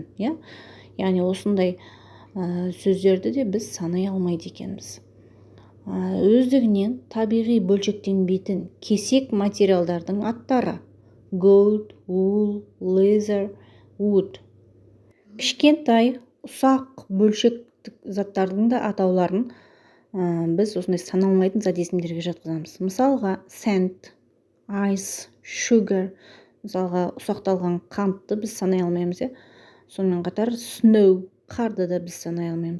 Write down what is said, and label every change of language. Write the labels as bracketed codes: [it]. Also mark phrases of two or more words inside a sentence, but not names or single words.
[kk] Яғни осындай сөздерді де біз санай алмайды екенбіз. Өздігінен табиғи бөлшектенбейтін кесек материалдардың аттары: [en] gold, wool, leather, wood. [kk] Кішкентай, ұсақ бөлшектік заттардың да атауларын біз осындай саналмайтын зат есімдерге жатқызамыз. [en] Мысалға, sand, ice, sugar. [kk] Мысалға, ұсақталған қантты біз санай алмаймыз. Сонымен қатар snow, қарды да біз санай алмаймыз.